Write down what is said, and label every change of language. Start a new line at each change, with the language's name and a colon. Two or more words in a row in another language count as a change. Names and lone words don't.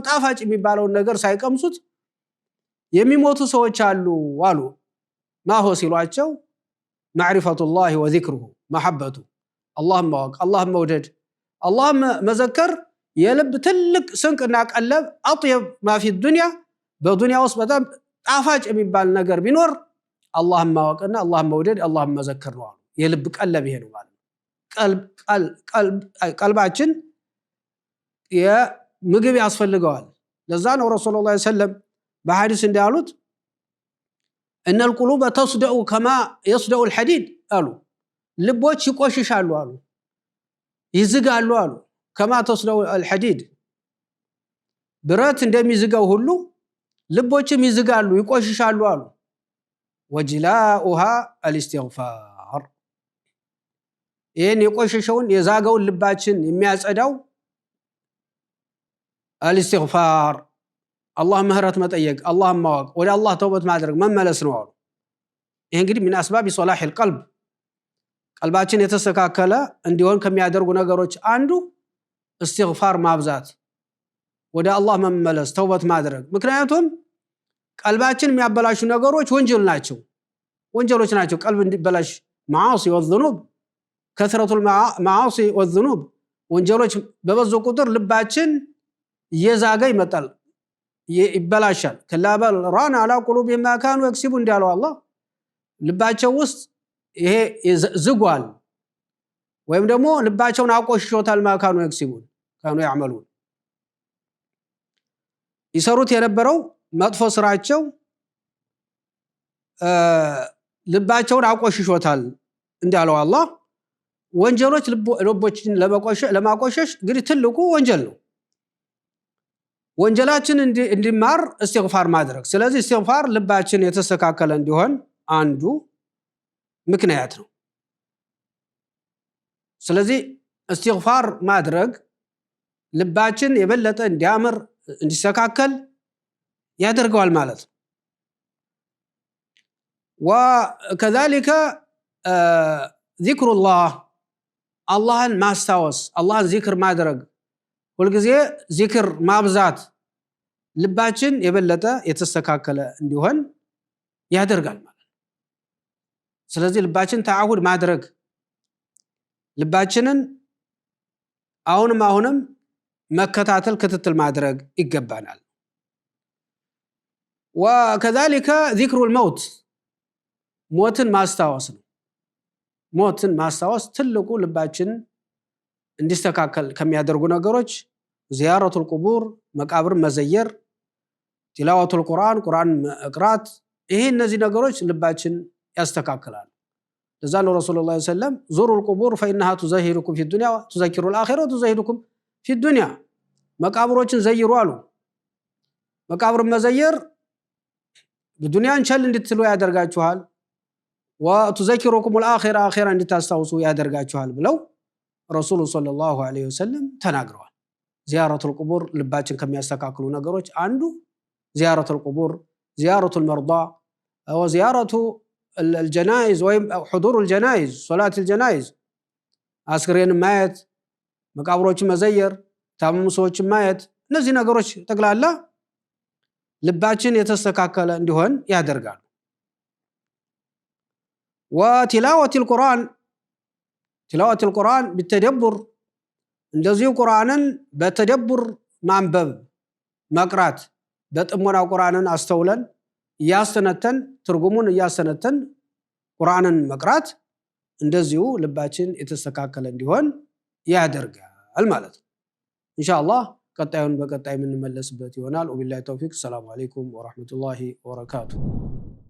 Amharic: ጣፋጭ የሚባለው ነገር ሳይቀምሱት የሚሞቱ ሰዎች አሉ ማሆ ሲሏቸው
Arabic: معرفة الله وذكره محبته
Amharic: አላህን ማወቅ አላህን መውደድ አላህን መዘከር የልብ ትልቅ ስንቅና ቀለብ
Arabic: أطيب ما في الدنيا
Amharic: በዱንያ ውስጥ በጣም ጣፋጭ የሚባል ነገር ቢኖር አላህን ማወቅና አላህን መውደድ አላህን መዘከር ነው የልብ ቀለብ ይሄ ነው ማለት ቀልባችን የምግብ ያስፈልገዋል ለዛ ነው
Arabic: رسول الله صلى الله عليه وسلم
Amharic: በሐዲስ እንዳሉት
Arabic: ان القلوب تصدأ كما يصدأ الحديد
Amharic: አሉ ልቦች ይቆሽሻሉ አሉ ይዝጋሉ አሉ
Arabic: كما تصدأ الحديد
Amharic: ብረት እንደሚዝጋው ሁሉ ልቦችም ይዝጋሉ ይቆሽሻሉ አሉ
Arabic: وجلاؤها الاستغفار
Amharic: ይሄን የቆሸሸውን የዛጋውን ልባችን የሚያጸዳው
Arabic: الاستغفار الله
Amharic: ምህረት መጠየቅ አላህ ማወቅ ወደ አላህ ተውበት ማድረግ መመለስ ነው አሉ ይሄ እንግዲህ
Arabic: من اسباب صلاح
Amharic: القلب ቀልባችን የተስተካከለ እንዲሆን ከሚያደርጉ ነገሮች አንዱ استغفار ማብዛት ወደ አላህ መመለስ ተውበት ማድረግ ምክንያቱም ቀልባችን የሚያበላሹ ነገሮች ወንጀሎች ናቸው ቀልብ እንዲበላሽ
Arabic: معاصي وذنوب كثرة المعاصي والذنوب
Amharic: ወንጀሎች በበዙ ቁጥር ልባችን እየዛገ ይመጣል ይበላሻል
Arabic: كلا بل ران على قلوبهم ما كانوا يكسبون
Amharic: እንዳለው አላህ ልባቸው ውስጥ ይሄ ዝጓል ወይም ደግሞ ልባቸውን አቆሽሾታል
Arabic: ما كانوا يكسبون كانوا يعملون
Amharic: ይሰሩት የነበረው መጥፎ ስራቸው ልባቸውን አቆሽሾታል እንዳለው አላህ ወንጀሎች ልቦችን ለማቆሸሽ እንግዲህ ትልቁ ወንጀል ነው ወንጀላችን እንዲማር استغفار ማድረግ ስለዚህ استغفار ልባችን የተስተካከለ እንዲሆን አንዱ ምክንያት ነው ስለዚህ استغفار ማድረግ ልባችን የበለጠ እንዲያምር እንዲስተካከል ያደርገዋል ማለት ነው
Arabic: وكذلك ذكر الله
Amharic: አላህን ማስታወስ አላህን ዚክር ማድረግ ሁልጊዜ ዚክር ማብዛት ልባችን የበለጠ የተስተካከለ እንዲሆን ያደርጋል ማለት ስለዚህ ልባችን ተዓውድ ማድረግ ልባችንን አሁንም መከታተል ክትትል ማድረግ ይገባናል
Arabic: وكذلك ذكر الموت
Amharic: ሞትን ማስታወስ ነው ሞትን ማስታወስ ትልቁ ልባችን እንዲስተካከል ከሚያደርጉ ነገሮች
Arabic: زيارة القبور
Amharic: መቃብር መዘየር تلاوة القرآن ቁርአን መቅራት ይሄ እነዚህ ነገሮች ልባችን ያስተካክላል ለዛለ
Arabic: رسول الله صلى الله زوروا القبور فإنها تزهركم في الدنيا وتذكر الآخرة وتزهدكم في الدنيا
Amharic: መቃብሮችን ዘይሩ አሉ መቃብር መዘየር በዱንያን ቸል እንድትሉ ያደርጋችኋል
Arabic: وتذكركم الآخرة
Amharic: آخرة እንድታስታውሱ ያደርጋችኋል ብለው
Arabic: رسول صلى الله عليه وسلم
Amharic: ተናግረዋል
Arabic: زيارة القبور
Amharic: ልባችን ከሚያስተካክሉ ነገሮች አንዱ
Arabic: زيارة القبور زيارة المرضى وزيارة الجنائز وحضور الجنائز صلاة الجنائز
Amharic: አስክሬን ማየት መቃብሮችን መዘየር ታመሙ ሰዎችን ማየት እነዚህ ነገሮች ተግላላ ልባችን የተስተካከለ እንዲሆን ያደርጋሉ
Arabic: وتلاوة القرآن تلاوة القرآن بالتدبر
Amharic: እንደዚሁ ቁርአንን በተደብር ማንበብ መቅራት በጥሞና ቁርአንን አስተውለን ያስተነተን ትርጉሙን ያስተነተን ቁርአንን መቅራት እንደዚሁ ልባችን የተስተካከለ እንዲሆን ያደርጋል ማለት ነው ኢንሻአላህ ቀጣዩን በቀጣይ የምንመለስበት ይሆናል
Arabic: وبالله التوفيق سلام عليكم ورحمة الله وبركاته